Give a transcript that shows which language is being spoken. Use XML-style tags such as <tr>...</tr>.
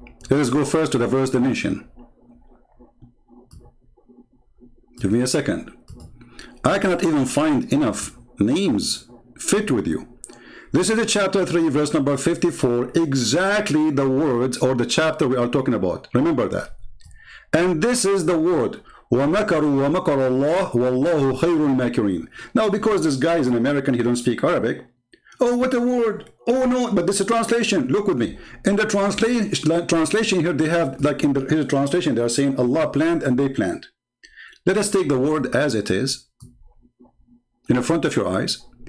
<en>Let us go first to the verse definition. Give me a second. I cannot even find enough names fit with you. This is the chapter 3, verse number 54, exactly the words or the chapter we are talking about. Remember that. And this is the word,</en> <ar>وَمَكَرُوا وَمَكَرَ اللَّهُ وَاللَّهُ خَيْرُ الْمَاكِرِينَ.</ar> <en>Now, because this guy is an American, he don't speak Arabic. Oh, what a word. Oh, no, but this is a translation. Look with me. In the translation here, they have, like in his translation, they are saying Allah planned and they planned. Let us take the word as it is, in the front of your eyes.</en>